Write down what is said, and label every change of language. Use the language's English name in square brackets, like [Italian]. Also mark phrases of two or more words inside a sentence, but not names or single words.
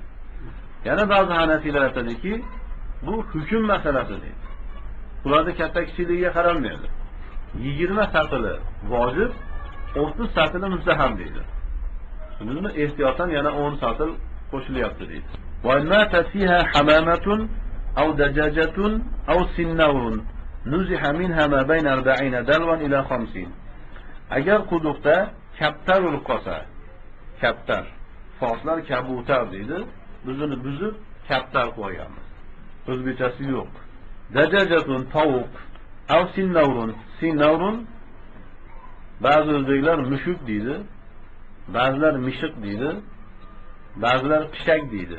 [Uzbek] Yana ba'zi hanafiylar aytadiki, bu hukm masalasi deydi. Ularning katta kichikligiga qaralmaydi. 20 satili vojib, 30 satili mustahab deydi. Shuni ehtiyotan yana 10 satil qo'shilyapti deydi. [Arabic] وماتت فيها حمامة أو دجاجة أو سنور نزح منها ما بين 40 دلوا إلى 50. [Uzbek] Agar quduqda kaptar o'lib qolsa, kaptar, forslar kabutar deydi. Biz uni buzib kaptar qo'yganmiz. O'zbekchasi yo'q. Dajajatun tovuq [Arabic] أو سنور [Uzbek] ba'zi o'zbeklar mushuk deydi, ba'zilar mishiq deydi, ba'zilar pishak deydi.